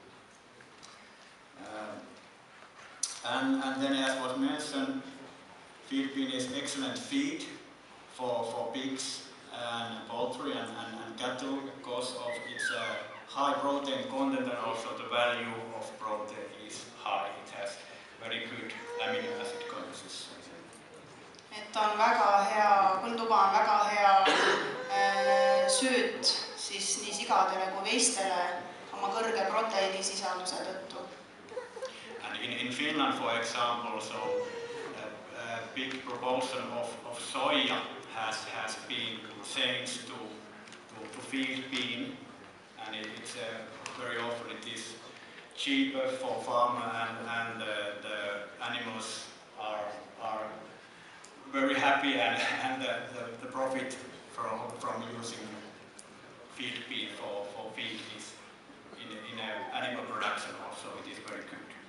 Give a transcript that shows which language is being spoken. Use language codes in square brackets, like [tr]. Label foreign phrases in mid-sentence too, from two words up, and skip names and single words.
[en] And then as was mentioned, field bean is excellent feed for pigs and poultry and cattle because of its high protein content, and also the value of protein is high. It has very good amino acid composition. [et] Et on väga hea, põlduba on väga hea sööt siis nii sigadele kui veistele oma kõrge proteiinisisalduse tõttu. [en] And in Finland, for example, so a big proportion of soya has been changed to field bean, and it's very often it is cheaper for farmer, and the animals are very happy, and the profit from using field bean for feed is in animal production also it is very good.